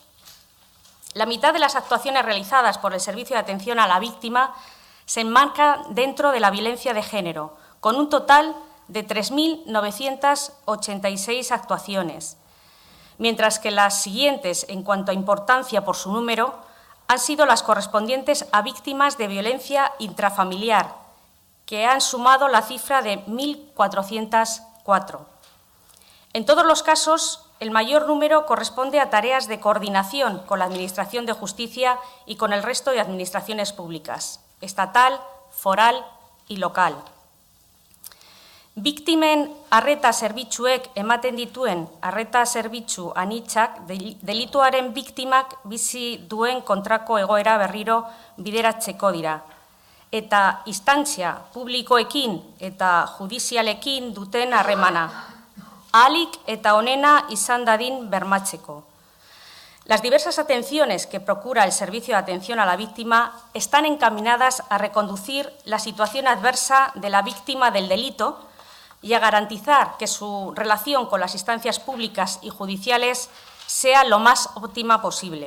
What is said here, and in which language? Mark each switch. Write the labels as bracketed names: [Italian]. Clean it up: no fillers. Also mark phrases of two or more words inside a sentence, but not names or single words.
[Spanish] La mitad de las actuaciones realizadas por el Servicio de Atención a la Víctima se enmarca dentro de la violencia de género, con un total de 3.986 actuaciones, mientras que las siguientes, en cuanto a importancia por su número, han sido las correspondientes a víctimas de violencia intrafamiliar, que han sumado la cifra de 1.404. En todos los casos, el mayor número corresponde a tareas de coordinación con la Administración de Justicia y con el resto de administraciones públicas, estatal, foral y local. [Basque] Biktimen arreta zerbitzuek ematen dituen arreta zerbitzu anitzak delituaren biktimak bizi duen kontrako egoera berriro bideratzeko dira, eta instantzia publikoekin eta judizialekin duten harremana, ahalik eta onena izan dadin bermatzeko. [Spanish] Las diversas atenciones que procura el Servicio de Atención a la Víctima están encaminadas a reconducir la situación adversa de la víctima del delito y a garantizar que su relación con las instancias públicas y judiciales sea lo más óptima posible.